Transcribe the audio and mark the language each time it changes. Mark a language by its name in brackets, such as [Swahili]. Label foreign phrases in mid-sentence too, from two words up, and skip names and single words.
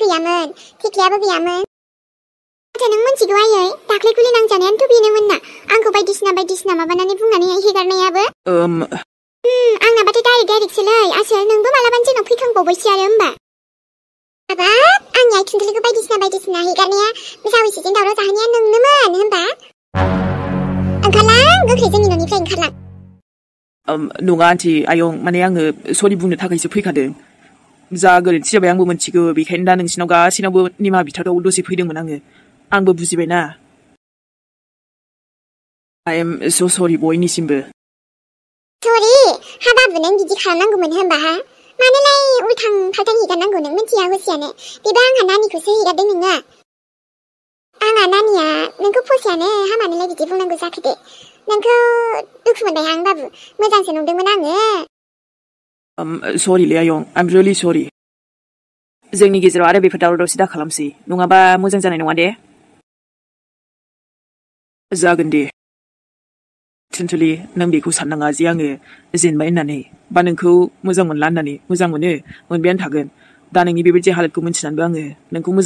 [Bodo] गैयामोन थेख्लियाबो गैयामोन नाथाय नों मिथिगौ आयै दाख्लै गुलि नांजानायानोथ' बेनोमोन ना आंखौ बायदिसिना माबानानै बुंनानै हेगारनायाबो आंनाबाथाय डाइरेक्टसोलै आसोल नोंबो मालाबानो जोंनाव फैखांबावबायसो आरो होमबा हाबाब आंनि आइ थुनथुलिखौ बायदिसिना हेगारनाया जावैसोजों दावराव जाहोनाया नोंनोमोन होमबा ओंखारलां गोख्रै जोंनि न'निफ्राय ओंखारलां नङा आन्टी आयं माने आङो सरि बुंनो थाखायसो फैखादों जा गोरोन्थि जाबाय आंबो मिथिगौ बेखायनो दा नोंसिनाव गासैनावबो निमाहा बिथाव दसे फैदोंमोन आंबो बुजिबायना [English] I am so sorry [Bodo] बयनिसिमबो सरि हाबाबो नों बिदि खालामनांगौमोन होनबा हा मानोलाय उल्थां फाल्थां हिगारनांगौ नों मिथिया हुसियानो बेबो आंहा नानिखौसो हिगारदों नोङो आंहा नानिया नोंखौ फसायानो हामानोलाय बिदि बुंनांगौ जाखो दे नोंखौ दुखु मोनबाय आं बाबु मोजांसो नंदोंमोन आङो सरिलै आयं [English] I'm really sorry [Bodo] जोंनि गेजेराव आरो बेफोर दावराव दावसि दा खालामसै नङाबा मोजां जानाय नङा दे जागोन दे थुनथुलि नों बेखौ साननाङा जे आङो जेनबाय होननानै बा नोंखौ मोजां मोनला होननानै मोजां मोनो मोनबायानो थागोन दा नोंनि बेबायदि हालोदखौ मिन्थिनानैबो आङो नोंखौ मोजां